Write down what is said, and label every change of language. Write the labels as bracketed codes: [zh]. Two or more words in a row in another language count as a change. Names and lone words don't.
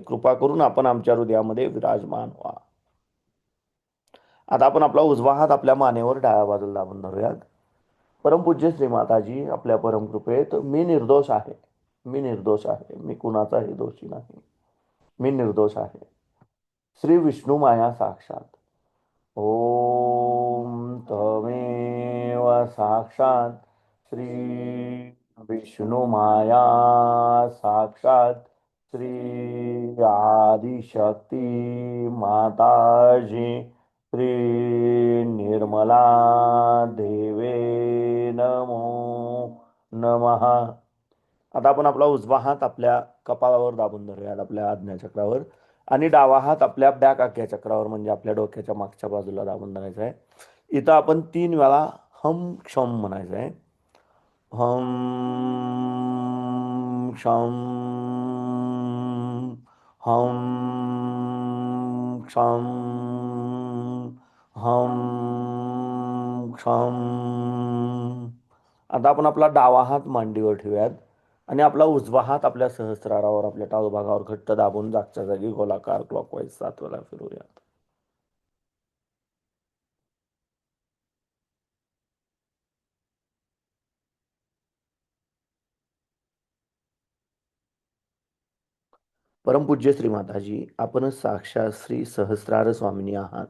[mr] कृपा करून आपण आमच्या हृदयामध्ये विराजमान व्हा. आता आपण आपला उजवा हात आपल्या मानेवर डाव्या बाजूला दाबून धरूयात. परमपूज्य श्री माताजी, आपल्या परमकृपेत मी निर्दोष आहे. मी निर्दोष आहे. मी कुणाचाही दोषी नाही. मी निर्दोष आहे. [sa] श्री विष्णू माया साक्षात. ओम तमेव साक्षात श्री विष्णू माया साक्षात श्री आदिशक्ती माताजी श्री निर्मला देवे नमो नमः. [mr] आता आपण आपला उजवा हात आपल्या कपाळावर दाबून धरूयात, आपल्या आज्ञाचक्रावर, आणि डावा हात आपल्या बॅक आज्ञाचक्रावर म्हणजे आपल्या डोक्याच्या मागच्या बाजूला दाबून धरायचा आहे. इथं आपण 3 वेळा हम क्षम म्हणायचं आहे. [sa] हम क्षम हम क्षम हम क्षम. [mr] आता आपण आपला डावा हात मांडीवर ठेवूयात आणि आपला उजवा हात आपल्या सहस्रारावर आपल्या टाळूभागावर घट्ट दाबून जागच्या जागी गोलाकार क्लॉकवाईज 7 वेळा फिरवूयात. परमपूज्य श्री माताजी, आपण साक्षात श्री सहस्रार स्वामिनी आहात.